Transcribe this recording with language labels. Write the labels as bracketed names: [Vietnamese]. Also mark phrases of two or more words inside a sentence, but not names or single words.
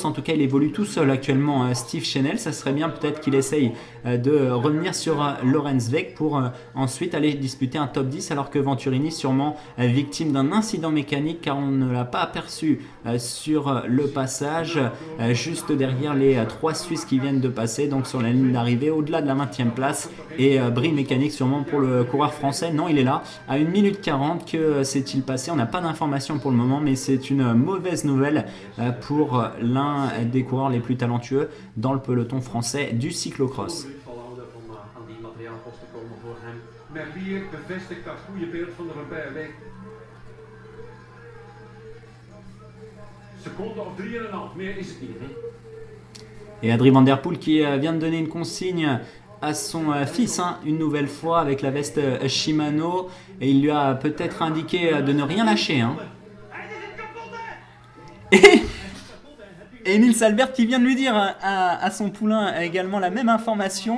[French] En tout cas il évolue tout seul actuellement Steve Chenel. Ça serait bien peut-être qu'il essaye de revenir sur Laurens Week pour ensuite aller disputer un top 10, alors que Venturini sûrement victime d'un incident mécanique car on ne l'a pas aperçu sur le passage juste derrière les 3 Suisses qui viennent de passer donc sur la ligne d'arrivée au-delà de la 20e place, et bris mécanique sûrement pour le coureur français. Non, il est là à 1 minute 40. Que s'est-il passé? On n'a pas d'informations pour le moment, mais c'est une mauvaise nouvelle pour l'un des coureurs les plus talentueux dans le peloton français du cyclocross. [Dutch] Merlier bevestigt dat goede beeld van de Robert Week. Seconde of 3,5, meer is het niet. [French] Et Adrie Van Der Poel qui vient de donner une consigne à son fils une nouvelle fois avec la veste Shimano, et il lui a peut-être indiqué de ne rien lâcher. Et Nils Albert qui vient de lui dire à son poulain également la même information.